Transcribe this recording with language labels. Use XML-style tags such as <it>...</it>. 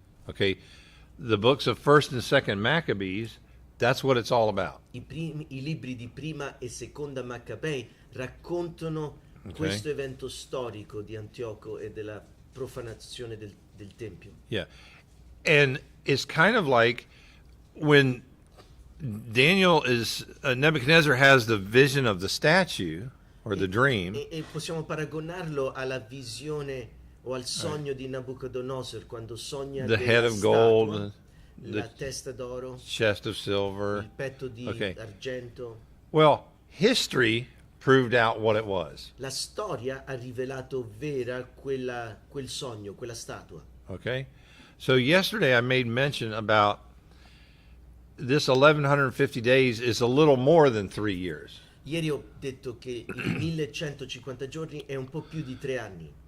<en>Okay, the books of First and Second Maccabees. That's what it's all about.</en> <it>I libri di prima e seconda Maccabei raccontano questo evento storico di Antioco e della profanazione del Tempio.</it> <en>Yeah, and it's kind of like when Nebuchadnezzar has the vision of the statue or the dream.</en> <it>E possiamo paragonarlo alla visione o al sogno di Nabucodonosor quando sogna</it> <en>The</en> <it>della</it> <en>head of</en> <it>statua,</it> <en>gold,</en> <it>la</it> <en>the</en> <it>testa d'oro,</it> <en>chest of silver.</en> <it>il petto di</it> <en>Okay.</en> <it>argento.</it> <en>Well, history proved out what it was.</en> <it>La storia ha rivelato vera quel sogno, quella statua.</it> <en>Okay, so yesterday I made mention about this 1150 days is a little more than 3 years.</en> <it>Ieri ho detto che i 1150 giorni è un po' più di 3 anni.</it>